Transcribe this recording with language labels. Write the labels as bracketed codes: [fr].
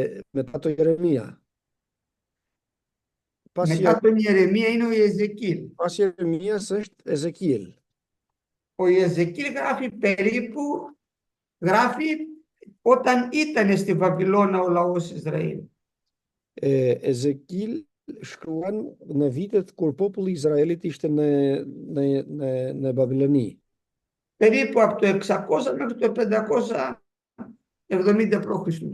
[el] Μετά το Jeremia. Μετά τον Ιερεμία είναι ο Ιεζεκίλ. [sq] Pas Jeremias është Ezekiel. [el] Ο Ιεζεκίλ γράφει περίπου, γράφει όταν ήταν στη Βαβυλώνα ο λαός Ισραήλ. [sq] Ezekiel shkruan në vitet kur populli I Izraelit ishte në Babiloni. [el] Περίπου από το 600 μέχρι το 570 π.Χ.